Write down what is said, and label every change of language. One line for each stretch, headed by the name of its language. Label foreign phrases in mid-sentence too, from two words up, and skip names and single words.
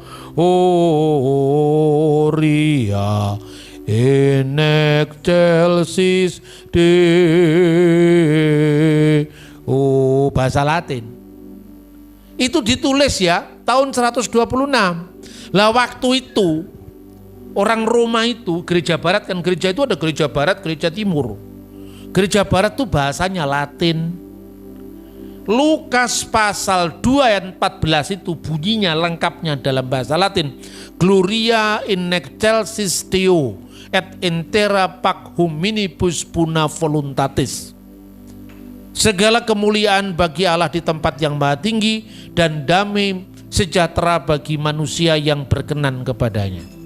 Latin: gloria in excelsis Deo.
Indonesian: Bahasa Latin. Itu ditulis ya tahun 126. Lah waktu itu orang Roma itu, gereja barat kan, gereja itu ada gereja barat, gereja timur. Gereja barat itu bahasanya Latin. Lukas pasal 2 ayat 14 itu bunyinya lengkapnya dalam bahasa Latin.
Latin: Gloria in excelsis Deo et in terra pax hominibus buna voluntatis.
Indonesian: Segala kemuliaan bagi Allah di tempat yang maha tinggi dan damai sejahtera bagi manusia yang berkenan kepadanya.